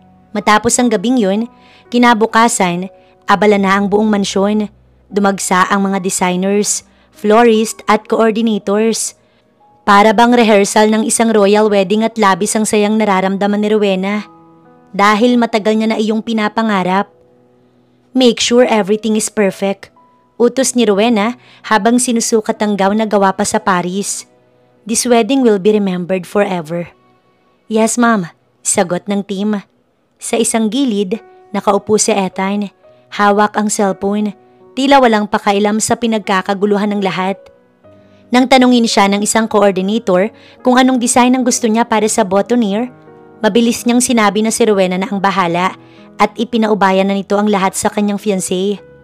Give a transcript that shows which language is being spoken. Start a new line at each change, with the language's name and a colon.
Filipino: Matapos ang gabing yun, kinabukasan, abala na ang buong mansyon. Dumagsa ang mga designers, florist at coordinators. Para bang rehearsal ng isang royal wedding at labis ang sayang nararamdaman ni Rowena. Dahil matagal niya na iyong pinapangarap.
English: Make sure everything is perfect.
Filipino: Utos ni Rowena habang sinusukat ang gown na gawa pa sa Paris.
English: This wedding will be remembered forever. Yes, ma'am.
Filipino: Sagot ng
English: team.
Filipino: Sa isang gilid, nakaupo si Ethan. Hawak ang cellphone. Tila walang pakailam sa pinagkakaguluhan ng lahat. Nang tanungin siya ng isang coordinator kung anong design ang gusto niya para sa boutonniere, mabilis niyang sinabi na si Rowena na ang bahala at ipinaubayan na nito ang lahat sa kanyang fiancé.